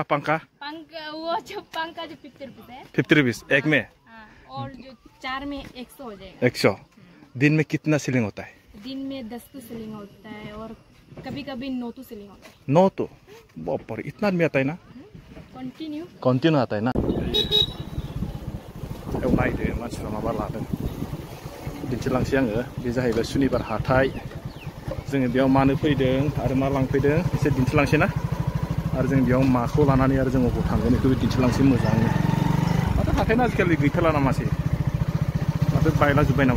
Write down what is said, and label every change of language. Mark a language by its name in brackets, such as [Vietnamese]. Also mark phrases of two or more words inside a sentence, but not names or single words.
[Hindi] वो जो पंखा जो 50 रुपीस है। 50 रुपीस एक में। और जो 4 में 100 हो जाएगा। 100। दिन में कितना सेलिंग होता है? दिन में 10 तो सेलिंग होता है और कभी कभी 9 तो सेलिंग होता है। 9 तो बाप रे, इतना आदमी आता है ना? कंटिन्यू आता है ना? [Bodo] नायदो मानसिफ्रा माबा लादों दिन्थिलांसै आङो। बे जाहैबाय सुनिबार हाथाय। जोङो बेयाव मानो फैदों आरो मा लांफैदों एसे दिन्थिलांसै ना? आरो जों बेयाव माखौ लानानै आरो जों अबाव थांगोन बेखौ दिन्थिलांसै मोजाङै। माथो हाथायना आजिखालि गैथारला ना मासै? माथो बायलाजोब्बाय नामा?